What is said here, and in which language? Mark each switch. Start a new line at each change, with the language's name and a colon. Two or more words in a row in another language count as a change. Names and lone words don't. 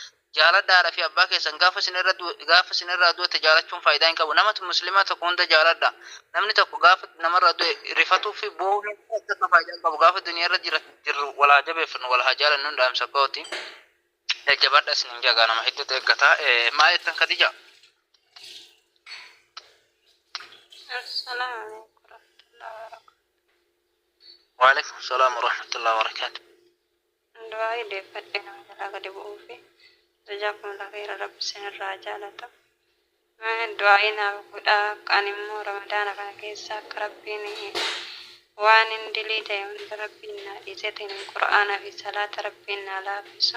Oromo: Wallahi jaaladhaadha fi abbaa keessan gaafa sinirraa du'e jaalachuun faayidaa hin qabu. Nama muslimaa tokko hunda jaaladha. Namni tokko gaafa namarraa du'e rifatuu fi boo'uun akka faayidaa hin qabu. Gaafa duniyaa irra jirru wal haa jabeeffannu wal haa jaalannu dhaamsa kooti. Jajjabaadha isinin jagaa nama hedduutu eeggataa. Maal jettan Khadija?
Arabic: السلام عليكم ورحمة الله وبركاته. وعليكم السلام ورحمة الله وبركاته.
Oromo: Du'aa deeffadhee nama jalaa gadi bu'uu fi jajjabeeffamuu lafeera rabbi sinirraa jaalata. Du'aa naaf godhaa kan immoo ramadaana kana keessa akka rabbiin waan hin dilii ta'e hunda rabbiin naa dhiisee ta'in qura'aanaa fi salaata rabbiin naa laaffisu.